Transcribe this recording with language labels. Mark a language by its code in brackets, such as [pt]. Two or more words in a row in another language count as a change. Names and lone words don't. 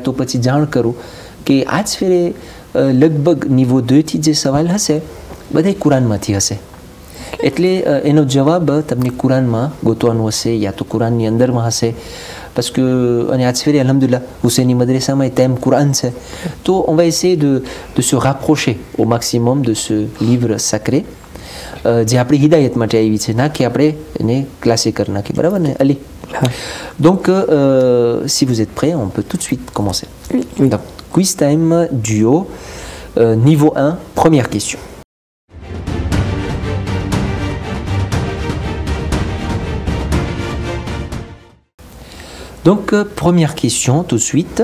[gu] તો પછી જાણ કરું કે આજ ફેરે લગભગ નિવો 2 થી જે સવાલ હશે બધા કુરાનમાંથી હશે એટલે એનો જવાબ તમને કુરાનમાં ગોતવાનો હશે યા તો કુરાનની અંદરમાં હશે [fr] parce que on est attiré alhamdoulilah Husseini Madrasa mais thème Coran c'est donc on va essayer de se rapprocher au maximum de ce livre sacré [gu] જે આપણી હિદાયત માટે આવી છે ના કે આપણે એને ક્લાસે કરી નાખી બરાબર ને અલી [fr] donc si vous êtes prêts on peut tout de suite commencer Oui. donc quiz time duo niveau 1 première question. Donc, première question tout de suite.